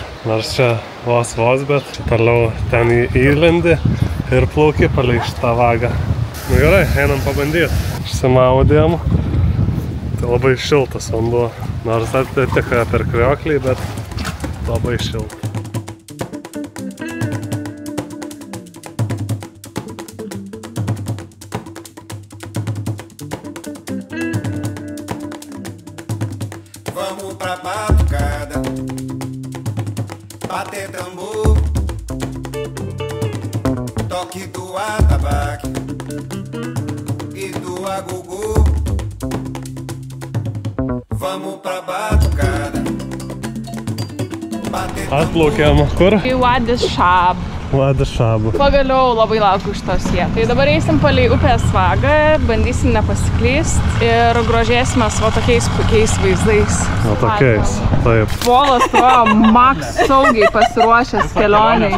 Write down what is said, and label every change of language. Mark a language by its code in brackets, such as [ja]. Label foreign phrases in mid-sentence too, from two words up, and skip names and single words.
[lt] Nors čia vos, bet toliau ten įlendi ir plauki palei šitą vagą. Nu gerai, einam pabandyti. Išsimaudėm. Tai labai šiltas vanduo. Nors atiteka per krioklį, bet labai šiltas. [pt] Vamos pra batucada, bater tambor, toque do atabaque e do agogô. Vamos pra batucada, bater tambor. [lt] Atplaukėm kur? Į Wadi Shab. Wadi Shabu. Pagaliau labai laukiu šitos vietos. Tai dabar eisim palei upės vagą, bandysim nepasiklyst ir grožėsimės va tokiais puikiais vaizdais. Va tokiais, taip. Polas atrodo maks saugiai pasiruošęs kelioniai.